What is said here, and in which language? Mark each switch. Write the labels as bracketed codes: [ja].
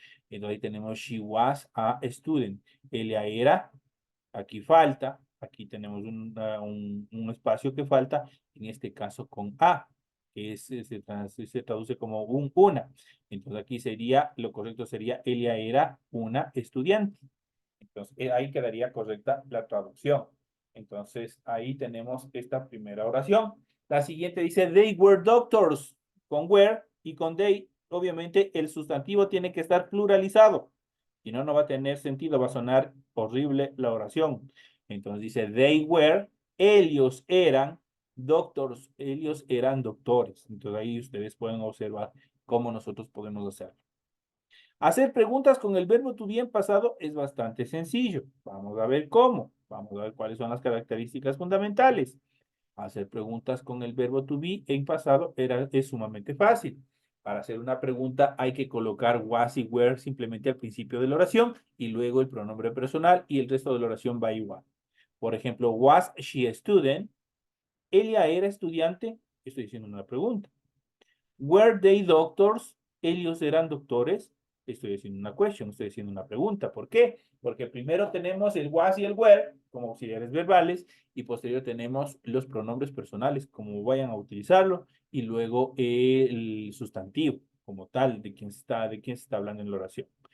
[es] Entonces ahí tenemos [en] she was a student. [es] Ella era, aquí falta, aquí tenemos un espacio que falta, en este caso con a, que se traduce como una. Entonces aquí sería, lo correcto sería, ella era una estudiante. Entonces ahí quedaría correcta la traducción. Entonces, ahí tenemos esta primera oración. La siguiente dice, [en] they were doctors, [es] con were y con they. Obviamente, el sustantivo tiene que estar pluralizado. Si no, no va a tener sentido, va a sonar horrible la oración. Entonces dice, [en] they were, [es] ellos eran doctors, ellos eran doctores. Entonces ahí ustedes pueden observar cómo nosotros podemos hacerlo. Hacer preguntas con el verbo to be en pasado es bastante sencillo. Vamos a ver cómo. Vamos a ver cuáles son las características fundamentales. Hacer preguntas con el verbo to be en pasado es sumamente fácil. Para hacer una pregunta hay que colocar was y were simplemente al principio de la oración y luego el pronombre personal y el resto de la oración va igual. [en] Por ejemplo, was she a student? [es] ¿Ella era estudiante? Estoy diciendo una pregunta. [en] Were they doctors? [es] ¿Ellos eran doctores? Estoy haciendo una question, estoy haciendo una pregunta. ¿Por qué? Porque primero tenemos el was y el were como auxiliares verbales y posterior tenemos los pronombres personales, como vayan a utilizarlo, y luego el sustantivo como tal de quién se está hablando en la oración.